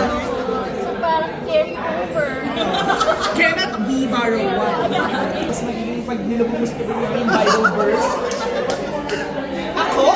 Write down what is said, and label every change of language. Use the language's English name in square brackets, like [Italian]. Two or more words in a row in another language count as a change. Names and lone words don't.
[English] Parang carry over. Cannot be borrow one. [Filipino] Mas magiging pag nilabog mo sa yung [English] Bible verse. [Filipino] Ako?